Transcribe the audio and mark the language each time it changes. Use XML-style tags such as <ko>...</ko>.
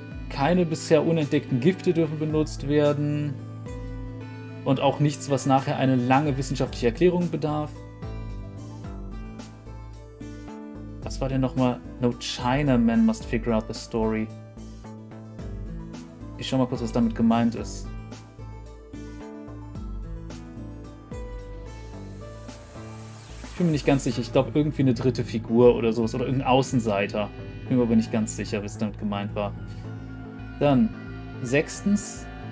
<de>Keine bisher unentdeckten Gifte dürfen benutzt werden. Und auch nichts, was nachher eine lange wissenschaftliche Erklärung bedarf. Was war denn nochmal?</de> <en>No Chinaman must figure out the story.</en> <de>Ich schau mal kurz, was damit gemeint ist. Ich bin mir nicht ganz sicher. Ich glaube, irgendwie eine dritte Figur oder sowas. Oder irgendein Außenseiter. Bin mir aber nicht ganz sicher, was damit gemeint war. Dann, sechstens.</de>